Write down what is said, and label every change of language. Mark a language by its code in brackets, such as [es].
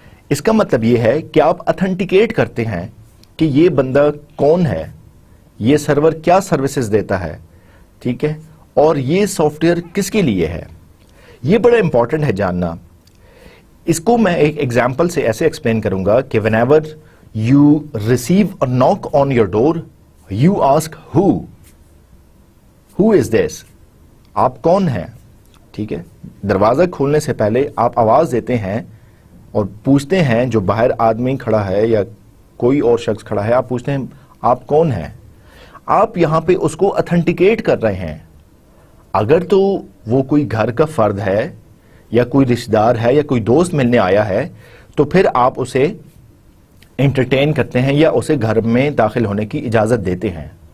[hi] इसका मतलब ये है कि आप authenticated करते हैं कि ये बंदा कौन है, ये सर्वर क्या सर्विसेज देता है, ठीक है, और ये सॉफ्टवेयर किसके लिए है. ये बड़ा इंपॉर्टेंट है जानना. इसको मैं एक एग्जांपल से ऐसे एक्सप्लेन करूंगा कि [en] whenever you receive a knock on your door, you ask who is this? [hi] आप कौन हैं, ठीक है. दरवाजा खोलने से पहले आप आवाज देते हैं और पूछते हैं, जो बाहर आदमी खड़ा है या कोई और शख्स खड़ा है, आप पूछते हैं आप कौन हैं. आप यहां पे उसको ऑथेंटिकेट कर रहे हैं. अगर तो वो कोई घर का फर्द है या कोई रिश्तेदार है या कोई दोस्त मिलने आया है, तो फिर आप उसे एंटरटेन करते हैं या उसे घर में दाखिल होने की इजाज़त देते हैं.